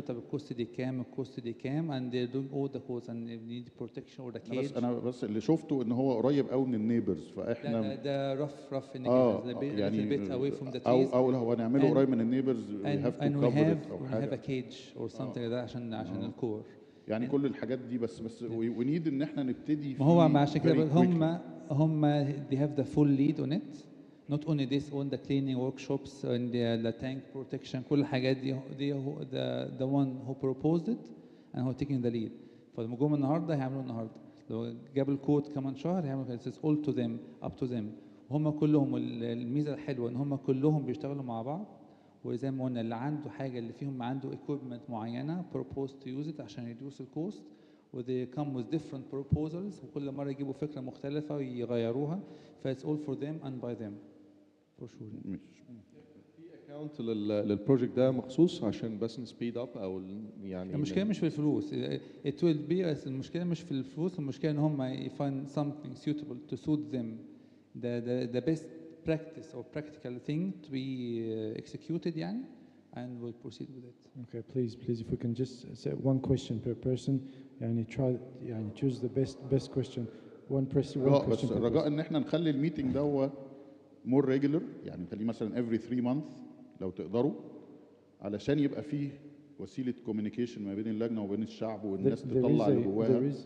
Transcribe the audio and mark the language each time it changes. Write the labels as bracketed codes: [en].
[ar] طب الكوست دي كام؟ الكوست دي كام؟ [en] and they're doing all the quotes and they need protection or the cage. [ar] بس اللي شفته ان هو قريب قوي من النيبرز فاحنا [en] ده rough indications. [ar] يعني [en] a bit away from the trees. [ar] او لو هنعمله قريب من النيبرز [en] we have to cover it [ar] او [en] we have [ar] حاجه. [en] a cage or something like that [ar] عشان الكور. يعني كل الحاجات دي بس [en] we need [ar] ان احنا نبتدي ما هو فيه عشان كده [en] very quickly. هم they have the full lead on it. Not only this, on the cleaning workshops and the tank protection, [ar] كل الحاجات دي [en] the one who proposed it and who taking the lead. [ar] فلما جم النهارده هيعملوا النهارده. لو جاب الكود كمان شهر هيعملوا كده. [en] It's all to them, up to them. [ar] وهم كلهم الميزه الحلوه ان هم كلهم بيشتغلوا مع بعض. وزي ما قلنا اللي عنده حاجه اللي فيهم عنده equipment معينه [en] propose to use it [ar] عشان [en] reduce the cost. [ar] و [en] they come with different proposals [ar] وكل مره يجيبوا فكره مختلفه ويغيروها. [en] ف it's all for them and by them. For sure. [ar] في اكونت للبروجكت ده مخصوص عشان بس نسبيد اب او يعني المشكله مش في الفلوس. [en] it will be [ar] المشكله مش في الفلوس. [en] المشكله ان هم find something suitable to suit them. The best practice or practical thing to be executed يعني and we'll proceed with it. Okay, please, if we can just say one question per person. يعني try يعني choose the best question. One question [ar] بس [en] per [ar] رجاء [en] person. [ar] ان احنا نخلي الميتنج ده هو [en] more regular [ar] يعني نخليه مثلا [en] every 3 months [ar] لو تقدروا علشان يبقى فيه وسيله communication ما بين اللجنه وبين الشعب والناس تطلع اللي جواها.